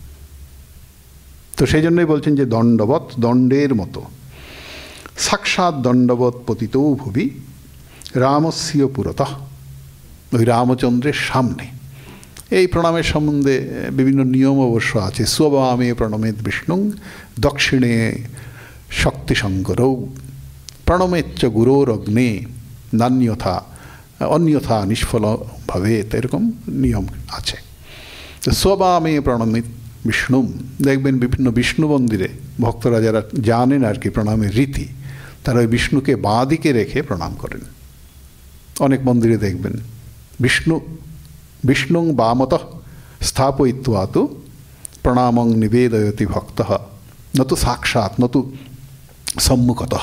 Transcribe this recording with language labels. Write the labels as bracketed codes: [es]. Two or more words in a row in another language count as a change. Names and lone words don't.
[bn] তো সেই জন্যই বলছেন যে দণ্ডবৎ, দণ্ডের মতো, [sa] সাক্ষাৎ দণ্ডবৎ পতিতো ভুবি রামস্য পুরতঃ, [bn] ওই রামচন্দ্রের সামনে। এই প্রণামের সম্বন্ধে বিভিন্ন নিয়ম অবশ্য আছে। [sa] স্ববামে প্রণমেদ বিষ্ণুং দক্ষিণে শক্তিশঙ্করৌ প্রণমেচ্চ গুরোরগ্নে নান্যথা অন্যথা নিষ্ফল ভবেত, [bn] এরকম নিয়ম আছে। [sa] স্ববামে প্রণমিত বিষ্ণু, [bn] দেখবেন বিভিন্ন বিষ্ণু মন্দিরে ভক্তরা যারা জানেন আর কি প্রণামের রীতি, তারা ওই বিষ্ণুকে বাঁ দিকে রেখে প্রণাম করেন। অনেক মন্দিরে দেখবেন [sa] বিষ্ণুং বামতঃ স্থাপয়িত্বা তু প্রণামং নিবেদয়তি ভক্তঃ নতু সাক্ষাৎ নতু সম্মুখতঃ।